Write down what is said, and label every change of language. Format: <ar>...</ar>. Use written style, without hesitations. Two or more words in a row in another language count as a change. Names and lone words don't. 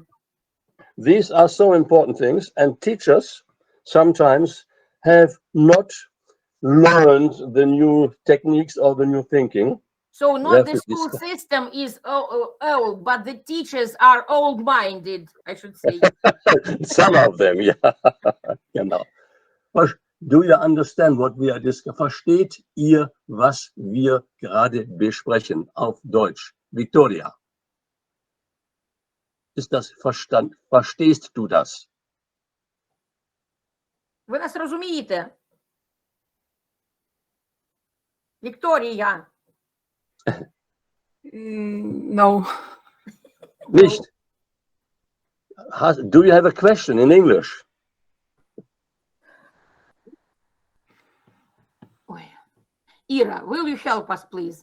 <en>These are so important things, and teachers sometimes have not learned the new techniques or the new thinking. So not the school system is old, but the teachers are old-minded, I should say. Some of them, yeah. Genau. Do you understand what we are discussing?</en> <de>Versteht ihr, was wir gerade besprechen auf Deutsch? Victoria. Ist das verstanden? Verstehst du das?</de> <uk>Ви нас розумієте? Victoria.</uk> <en>No.</en> <de>Nicht.</de> <en>Do you have a question in English? Ira, will you help us, please?</en>